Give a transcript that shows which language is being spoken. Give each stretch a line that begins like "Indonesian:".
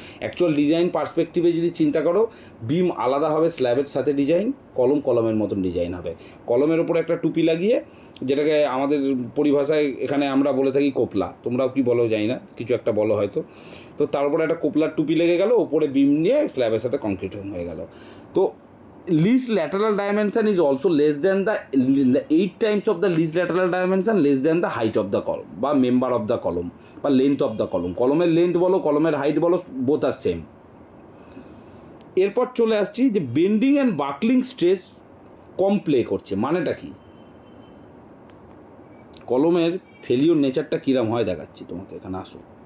Bangla: Actual design পার্সপেক্টিভে যদি চিন্তা করো, বিম আলাদা হবে স্ল্যাবের সাথে ডিজাইন, কলম কলমের মতন ডিজাইন হবে। কলমের ওপরে একটা টুপি লাগিয়ে, যেটাকে আমাদের পরিভাষায় এখানে আমরা বলে থাকি কোপলা, তোমরাও কি বলো জানি না, কিছু একটা বলো হয়তো। তো তার উপরে একটা কোপলার টুপি লেগে গেল, ওপরে বিম নিয়ে স্ল্যাবের সাথে কংক্রিট হয়ে গেল।
English: তো least lateral dimension is also less than the 8 times of the least lateral dimension less than the height of the column বা member of the column বা length of the column।
Bangla: কলমের লেন্থ বলো, কলমের height বলো,
English: Both are same.
Bangla: এরপর চলে আসছি যে bending and buckling stress com play করছে, মানেটা কি? কলমের ফেলিওর নেচারটা কীরকম হয় দেখাচ্ছি তোমাকে, এখানে আসো।